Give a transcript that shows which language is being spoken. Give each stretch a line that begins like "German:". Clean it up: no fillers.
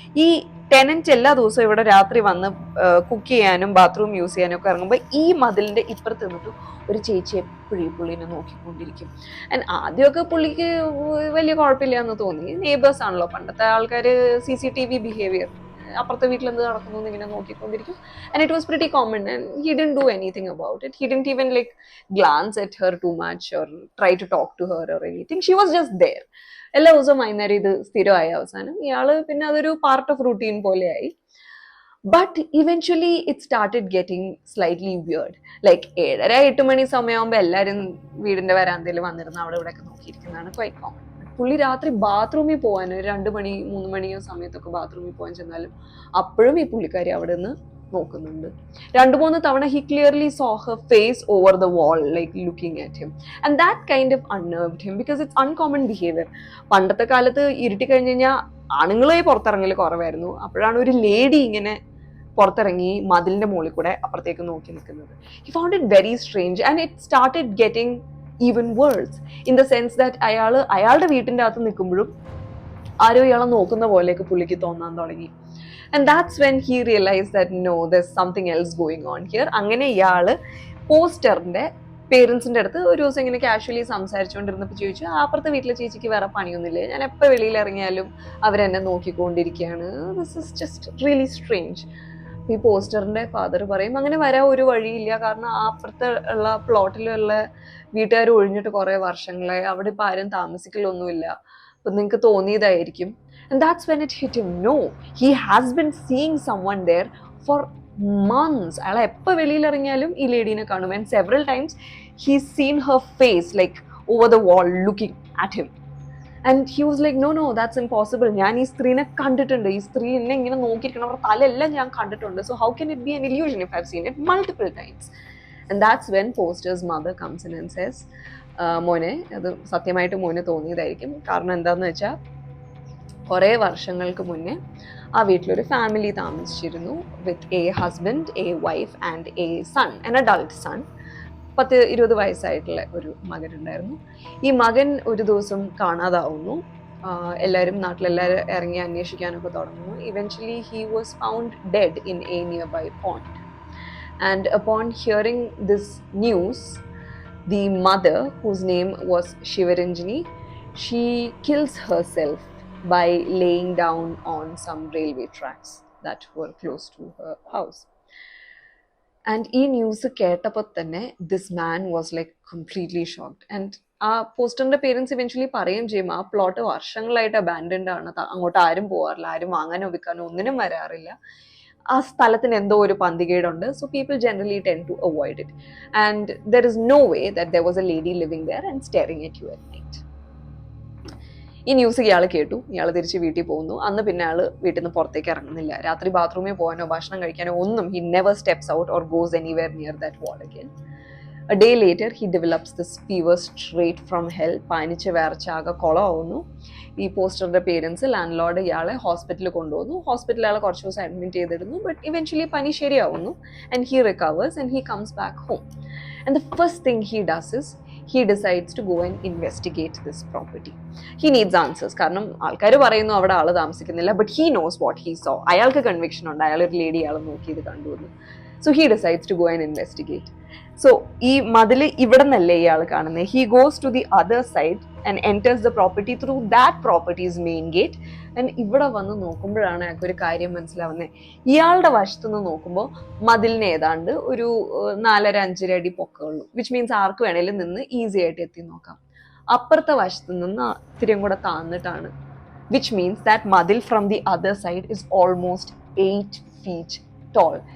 Malayalam: ഈ ടെനന്റ് എല്ലാ ദിവസവും ഇവിടെ രാത്രി വന്ന് കുക്ക് ചെയ്യാനും ബാത്റൂം യൂസ് ചെയ്യാനും ഒക്കെ ഇറങ്ങുമ്പോൾ ഈ മതിലിന്റെ ഇപ്പുറത്ത് നിന്നിട്ട് ഒരു ചേച്ചി എപ്പോഴും പുള്ളിനെ നോക്കിക്കൊണ്ടിരിക്കും. ആൻഡ് ആദ്യമൊക്കെ പുള്ളിക്ക് വലിയ കുഴപ്പമില്ല എന്ന് തോന്നി. നെയ്ബേഴ്സ് ആണല്ലോ, പണ്ടത്തെ ആൾക്കാർ, CCTV ബിഹേവിയർ, അപ്പുറത്തെ വീട്ടിൽ എന്ത് നടക്കുന്നു എന്ന് ഇങ്ങനെ നോക്കിക്കൊണ്ടിരിക്കും.
English: And it was pretty common and he didn't do anything about it. He didn't even like glance at her too much or try to talk to her or anything. She was just there.
Malayalam: എല്ലാ ദിവസവും വൈകുന്നേരം ഇത് സ്ഥിരമായ അവസാനം ഇയാള് പിന്നെ അതൊരു part of routine പോലെയായി.
English: But eventually it started getting slightly weird.
Malayalam: Like 7:30-8 മണി സമയമാകുമ്പോൾ എല്ലാവരും വീടിന്റെ വരാന്തയിൽ വന്നിരുന്ന് അവിടെ ഇവിടെയൊക്കെ നോക്കിയിരിക്കുന്നതാണ്
English: Quite common.
Malayalam: പുള്ളി രാത്രി ബാത്റൂമിൽ പോകാൻ 2 മണി 3 മണിയോ സമയത്തൊക്കെ ബാത്റൂമിൽ പോകാൻ ചെന്നാലും അപ്പോഴും ഈ പുള്ളിക്കാരി അവിടെ നിന്ന് നോക്കുന്നുണ്ട്.
English: 2-3 തവണ he clearly saw her face over the wall, like looking at him, and that kind of unnerved him because it's uncommon behavior.
Malayalam: പണ്ടത്തെ കാലത്ത് ഇരുട്ടി കഴിഞ്ഞ് കഴിഞ്ഞാൽ ആണുങ്ങളെ പുറത്തിറങ്ങൽ കുറവായിരുന്നു. അപ്പോഴാണ് ഒരു ലേഡി ഇങ്ങനെ പുറത്തിറങ്ങി മതിലിന്റെ മുകളിൽ കൂടെ അപ്പുറത്തേക്ക് നോക്കി നിൽക്കുന്നത്.
English: He found it very strange and it started getting even worse in the sense that
Malayalam: അയാളുടെ വീട്ടിന്റെ അകത്ത് നിൽക്കുമ്പോഴും ആരോ ഇയാളെ നോക്കുന്ന പോലെയൊക്കെ പുള്ളിക്ക് തോന്നാൻ തുടങ്ങി.
English: And that's when he realise that no there something else going on here.
Malayalam: അങ്ങനെ ഇയാള് പോസ്റ്ററിന്റെ പേരൻസിന്റെ അടുത്ത് ഒരു ദിവസം ഇങ്ങനെ കാഷ്വലി സംസാരിച്ചുകൊണ്ടിരുന്നപ്പോൾ ചോദിച്ചു, അപ്പുറത്തെ വീട്ടിലെ ചേച്ചിക്ക് വേറെ പണിയൊന്നുമില്ലേ, ഞാൻ എപ്പോൾ വെളിയിൽ ഇറങ്ങിയാലും അവരെന്നെ നോക്കിക്കൊണ്ടിരിക്കുകയാണ്,
English: This is just really strange.
Malayalam: ഈ പോസ്റ്ററിന്റെ ഫാദർ പറയും, അങ്ങനെ വരാൻ ഒരു വഴിയില്ല, കാരണം ആ അപ്പുറത്തെ ഉള്ള പ്ലോട്ടിലുള്ള വീട്ടുകാർ ഒഴിഞ്ഞിട്ട് കുറെ വർഷങ്ങളായി, അവിടെ ഇപ്പം ആരും താമസിക്കലൊന്നുമില്ല, അപ്പം നിങ്ങൾക്ക് തോന്നിയതായിരിക്കും.
English: And that's when it hit him. No, he has been seeing someone there for months.
Malayalam: അയാൾ എപ്പോൾ വെളിയിൽ ഇറങ്ങിയാലും ഈ ലേഡീനെ കാണും.
English: And several times he's seen her face like over the wall looking at him. And he was like, no, that's impossible.
Malayalam: ഞാൻ ഈ സ്ത്രീനെ കണ്ടിട്ടുണ്ട്, ഈ സ്ത്രീ എന്നെ ഇങ്ങനെ നോക്കിയിരിക്കണം, അവരുടെ തലയെല്ലാം ഞാൻ കണ്ടിട്ടുണ്ട്.
English: So how can it be an illusion if I've seen it multiple times? And that's when Poster's mother comes in and says,
Malayalam: മോനെ, അത് സത്യമായിട്ട് മോനെ തോന്നിയതായിരിക്കും. കാരണം എന്താണെന്ന് വെച്ചാൽ കുറേ വർഷങ്ങൾക്ക് മുന്നേ ആ വീട്ടിലൊരു ഫാമിലി താമസിച്ചിരുന്നു,
English: With a husband, a wife and a son, an adult son.
Malayalam: 10-20 വയസ്സായിട്ടുള്ള ഒരു മകനുണ്ടായിരുന്നു. ഈ മകൻ ഒരു ദിവസം കാണാതാവുന്നു. എല്ലാവരും നാട്ടിലെല്ലാവരും ഇറങ്ങി അന്വേഷിക്കാനൊക്കെ തുടങ്ങുന്നു.
English: Eventually he was found dead in a nearby pond. And upon hearing this news, the mother, whose name was Shivaranjani, she kills herself by laying down on some railway tracks that were close to her house. And
Malayalam: ee news kettappo thanne
English: this man was like completely shocked.
Malayalam: And ആ പോസ്റ്ററിന്റെ parents eventually പറയുകയും ചെയ്യും, ആ plot വർഷങ്ങളായിട്ട് abandoned ആണ്, അങ്ങോട്ട് ആരും പോകാറില്ല, ആരും വാങ്ങാനോ വിൽക്കാനോ ഒന്നിനും വരാറില്ല, ആ സ്ഥലത്തിന് എന്തോ ഒരു പന്തികേടുണ്ട്.
English: So people generally tend to avoid it. And there is no way that there was a lady living there and staring at you at night.
Malayalam: ഈ ന്യൂസ് ഇയാൾ കേട്ടു, ഇയാൾ തിരിച്ച് വീട്ടിൽ പോകുന്നു. അന്ന് പിന്നെ ആൾ വീട്ടിൽ നിന്ന് പുറത്തേക്ക് ഇറങ്ങുന്നില്ല. രാത്രി ബാത്റൂമിൽ പോകാനോ ഭക്ഷണം കഴിക്കാനോ ഒന്നും,
English: He never steps out or goes anywhere near that wall again. A day later, he develops this fever straight from hell.
Malayalam: പനിച്ച് വിറച്ചാകെ കുളമാവുന്നു. ഈ പോസ്റ്ററിന്റെ പേരൻസ് ലാൻഡ് ലോർഡ് ഇയാളെ ഹോസ്പിറ്റലിൽ കൊണ്ടുപോകുന്നു. ഹോസ്പിറ്റലിൽ ആളെ കുറച്ച് ദിവസം അഡ്മിറ്റ് ചെയ്തിരുന്നു. ബട്ട് ഇവൻച്വലി പനി ശരിയാവുന്നു. And he recovers and he comes back home.
English: And the first thing he does is he decides to go and investigate this property. He needs answers.
Malayalam: കാരണം ആൾക്കാർ പറയുന്നു അവിടെ ആൾ താമസിക്കുന്നില്ല,
English: but he knows what he saw.
Malayalam: അയാൾക്ക് conviction ഉണ്ട്, അയാൾ ഒരു lady ആൾ നോക്കിയത് കണ്ടുവന്നു.
English: So he decides to go and investigate.
Malayalam: So ഈ മതിൽ ഇവിടെ നിന്നല്ലേ ഇയാൾ കാണുന്നത്.
English: He goes to the other side and enters the property through that property's main gate.
Malayalam: And ഇവിടെ വന്ന് നോക്കുമ്പോഴാണ് അയാൾക്ക് ഒരു കാര്യം മനസ്സിലാവുന്നത്. ഇയാളുടെ വശത്തു നിന്ന് നോക്കുമ്പോൾ മതിലിന് ഏതാണ്ട് ഒരു 4-5 അടി പൊക്കമുള്ളൂ, വിച്ച് മീൻസ് ആർക്ക് വേണേലും നിന്ന് ഈസി ആയിട്ട് എത്തി നോക്കാം. അപ്പുറത്തെ വശത്ത് നിന്ന് ഇത്തിരിയും കൂടെ താന്നിട്ടാണ്,
English: Which means that മതിൽ from the other side is almost 8 feet tall.